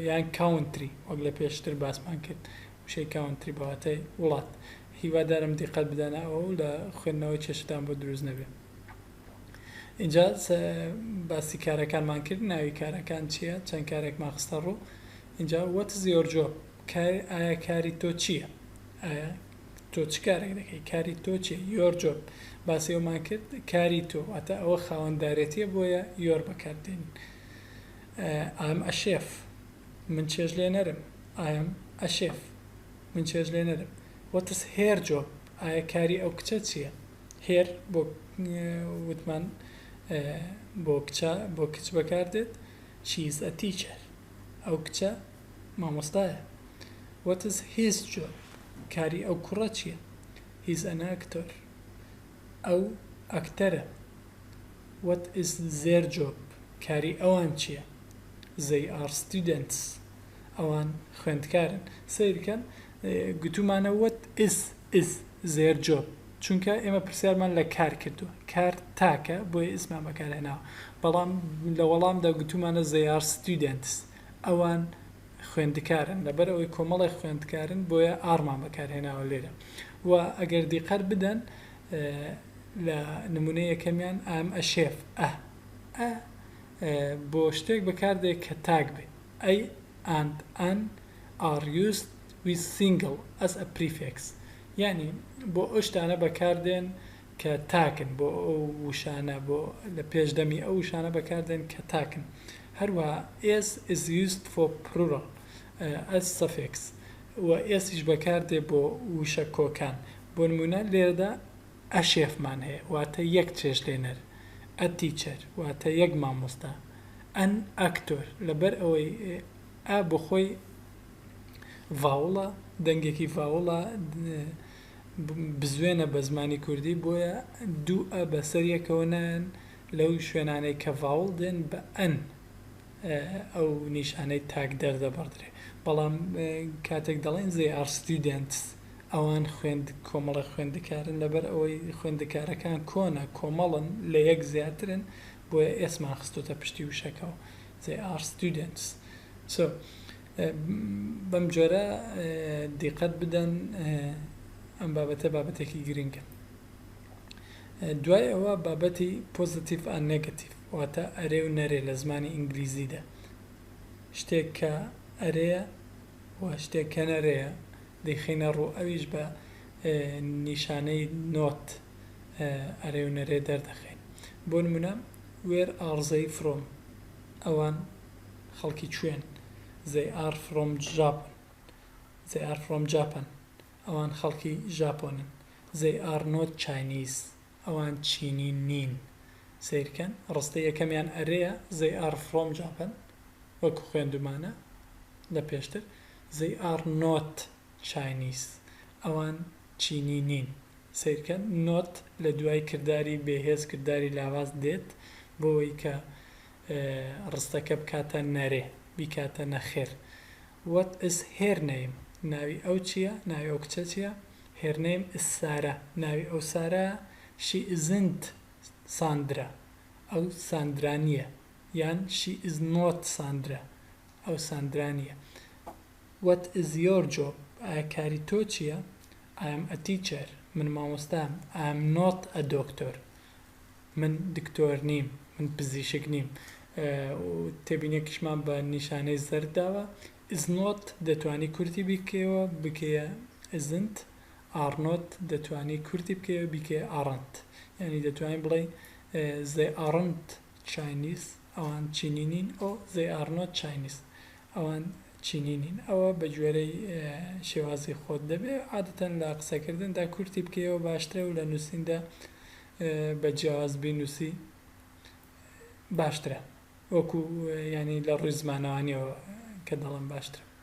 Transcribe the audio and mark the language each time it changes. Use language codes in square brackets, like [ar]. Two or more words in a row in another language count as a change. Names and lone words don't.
[ckb] یان کاونتری، وەک لە پێشتر باسمان کرد، وشەی کاونتری بەواتای وڵات. هیوادارم دیقەت بدەنە ئەو لە خوێندنەوەی چێشتان بۆ دروست نەبێ. اینجا باسی کارەکانمان کرد، ناوی کارەکان چییە، چەند کارێکمان خستە ڕوو. اینجا [en] what is your job؟ [ckb] ئایا کاری تۆ چییە؟ ئایا تۆ چ کارێک دەکەی؟ کاری تۆ چییە؟ [en] your job. [ckb] باسی ئەومان کرد کاری تۆ واتە ئەوە خاوەندارێتیە، بۆیە your بەکاردێن. [en] I'm a chef، [ckb] من چێژلێنەرم. [en] I am a chef، [ckb] من چێژلێنەرم. [en] what is her job؟ [ckb] ئایا کاری ئەو کچە چییە؟ her بۆ وتمان بۆ کچ بەکاردێت. [en] she is a teacher، [ckb] ئەو کچە مامۆستایە. [en] what is his job؟ [ckb] کاری ئەو کوڕە چییە؟ he's an actor، ئەو ئەکتەرە. [en] what is their job؟ [ckb] کاری ئەوان چییە؟ [en] they are students، [ckb] ئەوان خوێندکارن. سیرکەن گوتومانە [en] what is their job، [ckb] چونکە ئێمە پرسیارمان لە کار کردووە، کار تاکە، بۆیە ئیسمان بەکارهێناوە. بەڵام لە وەڵامدا گوتومانە [en] they are students، [ckb] ئەوان خوێندکارن، لەبەر ئەوەی کۆمەڵی خوێندکارن بۆیە ئارمان بەکارهێناوە لێرە. و ئەگەر دیقەت بدەن لە نمونە یەکەمیان [en] am a chef, [ckb] بۆ شتێک بەکاردێک کە تاک بێ. [en] a and an are used with single as a prefix [ckb] يعني بۆ ئەو شتانە بەکاردێن کە تاکن بۆ ئەو وشانە بۆ لە پێشدەمی ئەو وشانە بەکاردێن کە تاکن هەروەها [en] s is used for plural as suffix [ckb] و ئێسیش بەکاردێ بۆ وشە کۆکان بۆ نمونە لێرەدا ئەشێفمان هەیە واتە یەک چێشتێنەر [en] a teacher [ckb] واتە یەک مامۆستا [en] an actor [ckb] لەبەر ئەوەی ئا بۆ خۆی ڤاوڵە دەنگێکی ڤاوڵە بزوێنە بە زمانی کوردی بۆیە دوو ئە بەسەر یەکەوەنان لەو شوێنانەی کە ڤاوڵ دێن بە ئەن ئەو نیشانەی تاک دەردەبڕدرێ بەڵام کاتێک دەڵێن [en] they are students [ckb] ئەوان کۆمەڵە خوێندەکارن لەبەر ئەوەی خوێندەکارەکان کۆنە کۆمەڵن لە یەک زیاترن بۆیە ئێسمان خستۆتە پشتی وشەکەەوە [en] they are students so [ckb] بەم جۆرە دیقەت بدەن ئەم بابەتە بابەتێکی گرنگە دوای ئەوە بابەتی پۆزیتیڤ ئان نێگەتیڤ واتە ئەرێ و نەرێ لە زمانی ئینگلیزیدا شتێک کە ئەرەیە و شتێک کە نەرەیە دەیخینە ڕوو ئەویش بە نیشانەی نۆت ئەرێ و نەرێ دەردەخین بۆ نمونە [en] where are they from [ckb] ئەوان خەڵکی کوێن [en] they are from Japan [ckb] ئەوان خەڵکی ژاپۆنن [en] they are not Chinese [ckb] ئەوان چینی نین سیرکەن ڕستە یەکەمیان ئەرەیە [en] they are from Japan [ckb] وەکو خوێندومانە لە پێشتر [en] they are not Chinese [ckb] ئەوان چینی نین سیرکەن نۆت لە دوای کردداری بێهێز کردداری لاواز دێت بۆەوەی کە ڕستەکە بکاتە نەرێ بیکاتە نەخێر [en] what is her name [ckb] ناوی ئەو چییە ناوی ئەو کچە چییە [en] her name is سارا [ckb] ناوی ئەو سارا [en] she isn't ساندرا [ckb] ئەو ساندرانیە یان [en] she is not ساندرا [ckb] ئەو ساندرانیە [en] what is your job [ckb] ئایا کاری تۆ چییە [en] I am a teacher [ckb] من مامۆستام [en] I am not a doctor [ckb] من دکتۆر نیم من پزیشک نیم تێبینێکیشمان بە نیشانەی زەرداوە [en] is not [ckb] دەتوانی کورتی بکەوە بکەیە [en] isn't are not [ckb] دەتوانی کورتی بکەوە بکەیە aren't یعنی دەتوانین بڵێ [en] they aren't Chinese [ckb] ئەوان چینی نین ئەو [en] they are not Chinese [ckb] ئەوان چینی نین ئەوە بە گوێرەی شێوازی خۆت دەبێ عادەتەن لە قسەکردندا کورتی بکەوە باشترە و لە نووسیندا بە جیاواز بینووسی باشترە وەکو ینی لە ڕووی زمانەوانیەوە کە دەڵم باشترە